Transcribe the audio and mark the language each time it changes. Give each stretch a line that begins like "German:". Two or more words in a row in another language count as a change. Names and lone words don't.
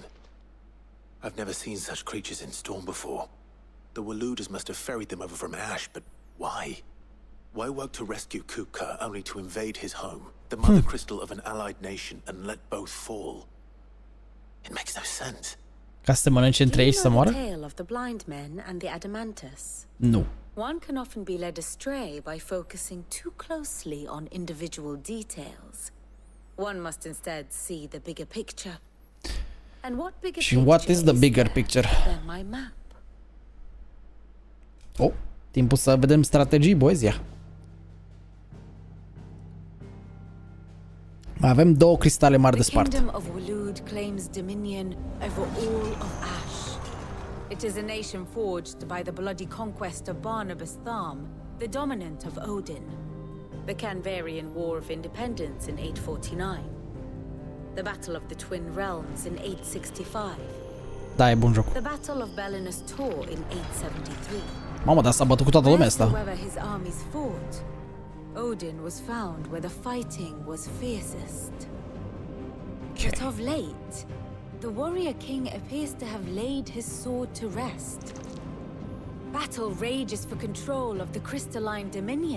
English: I've never seen such creatures in Storm before. The Waludas must have ferried them over from Ash, but why? Why work to rescue Kupka only to invade his home, the mother crystal of an allied nation, and let both fall? It makes no sense.
Romanian: Ca să se mănânce între ei și să moară?
English: Tale of the blind men and the adamantus.
Romanian: Nu.
English: One can often be led astray by focusing too closely on individual details. One must instead see the bigger picture. And what bigger
Romanian: Și what
English: picture is the bigger there picture? than my map?
Romanian: Oh, timpul să vedem strategii, boys, ia. Mai avem două cristale mari de
English: The
Romanian: spart.
English: kingdom of Walud claims dominion over all of Ash. It is a nation forged by the bloody conquest of Barnabas Tharm, the dominant of Odin. The Canvarian War of Independence in 849. The Battle of the Twin Realms in 865.
Romanian: Da, e bun joc.
English: The Battle of Belinus Tor in 873.
Romanian: Mamă, dar s-a bătut cu toată lumea asta.
English: Wherever his armies fought, Odin was found where the fighting was fiercest. But of late, the warrior king appears to have laid his sword to rest. Battle rages for control of the crystalline dominion.